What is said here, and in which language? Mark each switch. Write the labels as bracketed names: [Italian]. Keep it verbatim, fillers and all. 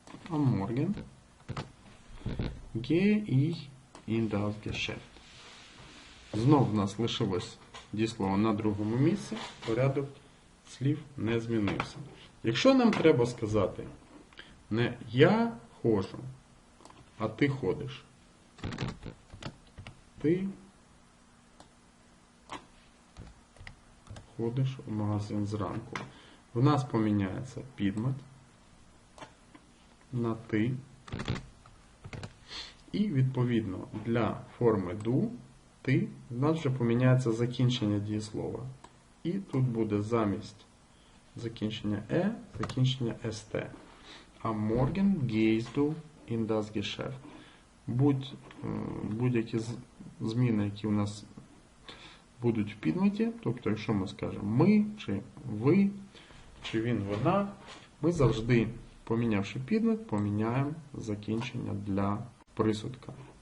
[German] Am Morgen gehe ich in das Geschäft. [Ukrainian] Знов в нас лишилось дієслово на другому місці. Порядок слів не змінився. Якщо нам треба сказати не я ходжу, а ти ходиш. Ти ходиш у магазин зранку. В нас поміняється підмет на ти. І відповідно для форми do ти в нас вже поміняється закінчення дієслова. І тут буде замість закінчення е, закінчення ст. [German] Am Morgen gehst du in das Geschäft. [Ukrainian] Будь, будь-які зміни, які у нас будуть в підметі, тобто якщо ми скажемо ми, чи ви, чи він, вона, ми завжди, помінявши підмет, поміняємо закінчення для присудка.